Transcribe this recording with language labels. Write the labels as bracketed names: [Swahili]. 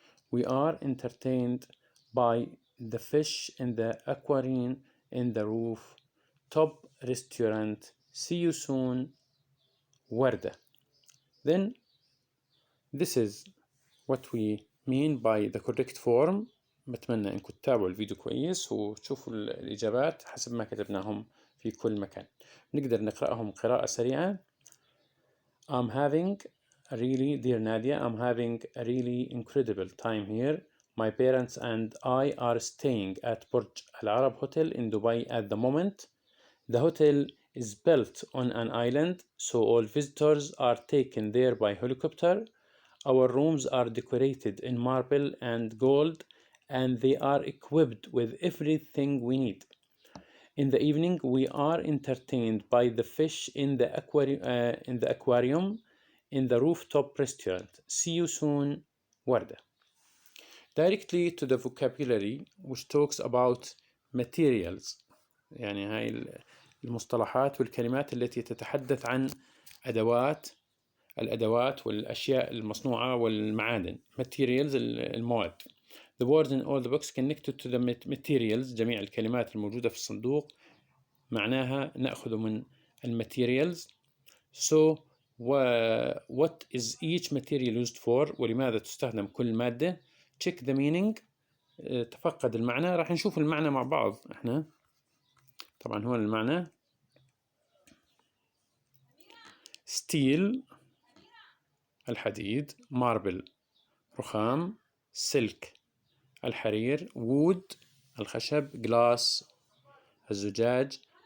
[English] We are entertained by the fish in the aquarium in the roof top restaurant. See you soon, وردة. Then this is what we mean by the correct form. [Arabic] بتمنى انكم تتابعوا الفيديو كويس وتشوفوا الإجابات حسب ما كتبناهم في كل مكان. نقدر نقرأهم قراءة سريعة. [English] I'm having a really, dear Nadia, I'm having a really incredible time here. My parents and I are staying at Burj Al Arab Hotel in Dubai at the moment. The hotel is built on an island, so all visitors are taken there by helicopter. Our rooms are decorated in marble and gold, and they are equipped with everything we need. In the evening, we are entertained by the fish in the aquarium in the rooftop restaurant. See you soon, وردة. Directly to the vocabulary which talks about materials. [Arabic] يعني هاي المصطلحات والكلمات التي تتحدث عن الأدوات والأشياء المصنوعة والمعادن. [English] Materials المواد. The words in all the books connected to the materials. [Arabic] جميع الكلمات الموجودة في الصندوق معناها نأخذ من الماتيريالز. [English] So what is each material used for؟ [Arabic] ولماذا تستخدم كل مادة؟ [English] Check the meaning. [Arabic] تفقد المعنى. راح نشوف المعنى مع بعض احنا. طبعا هون المعنى steel الحديد، marble رخام، silk الحرير، wood الخشب، glass الزجاج،